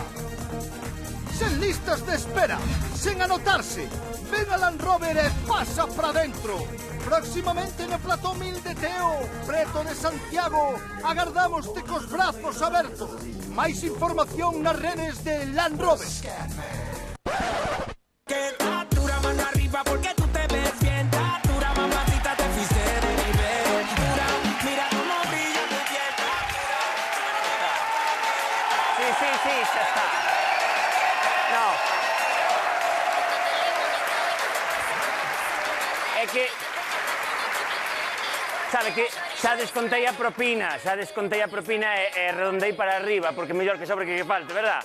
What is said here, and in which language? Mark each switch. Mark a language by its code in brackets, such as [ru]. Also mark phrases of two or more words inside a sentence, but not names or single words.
[gl] Sen listas de espera, sen anotarse. Ven a Land Rover e pasa para dentro. Próximamente no plató 1000 de Teo, preto de Santiago, agardamos-te cos brazos abertos. Máis información nas redes de Land Rover. [es] Que tatura mano arriba porque tú te ves bien. Tatura mamacita, te fuiste de nivel. Mira cómo brilla tu piel. [gl] Sí, xa está. No. É que... Sabe que xa descontei a propina e redondei para arriba, porque mellor que sobre que falte, verdad?